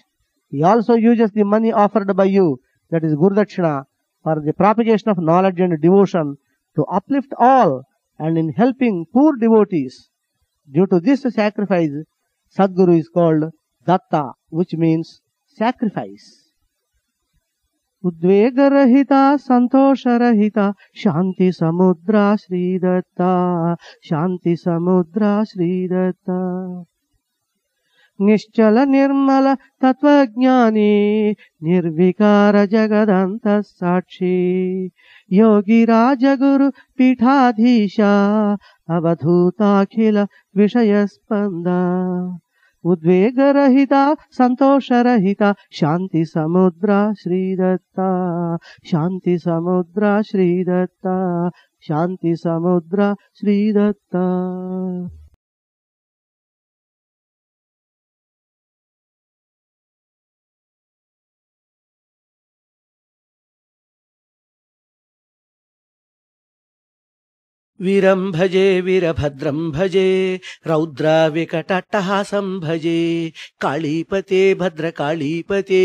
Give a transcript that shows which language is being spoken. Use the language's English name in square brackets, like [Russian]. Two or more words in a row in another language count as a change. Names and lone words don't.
[English] He also uses the money offered by you, that is Guru Dakshina, for the propagation of knowledge and devotion to uplift all and in helping poor devotees. Due to this sacrifice, Sadguru is called Datta, which means sacrifice. [Sanskrit] उद्वेगरहित सन्तोषरहित शान्ति समुद्र श्री दत्त शान्ति समुद्र श्री दत्त निश्चल निर्मल तत्त्वज्ञानी निर्विकार जगदन्त साक्षी योगी राज गुरु पीठाधीश अवधूत खिल विषयस्पन्द उद्वेगरहित सन्तोषरहित शान्ति समुद्र श्री दत्त शान्ति समुद्र श्री दत्त शान्ति समुद्र श्री दत्त. వీరం భజే వీరభద్రం భజే రౌద్రావికటట్టహాసం భజే కాళీపతే భద్రకాళీపతే